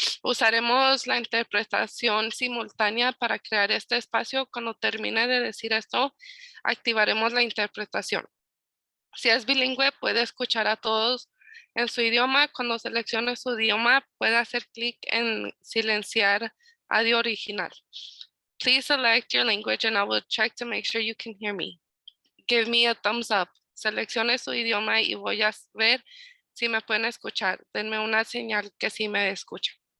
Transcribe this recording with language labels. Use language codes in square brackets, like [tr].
[es] Usaremos la interpretación simultánea para crear este espacio. Cuando termine de decir esto, activaremos la interpretación. Si es bilingüe, puede escuchar a todos en su idioma. Cuando seleccione su idioma, puede hacer clic en silenciar audio original. [en] Please select your language and I will check to make sure you can hear me. Give me a thumbs up. [es] Seleccione su idioma y voy a ver si me pueden escuchar. Denme una señal que sí me escuchan.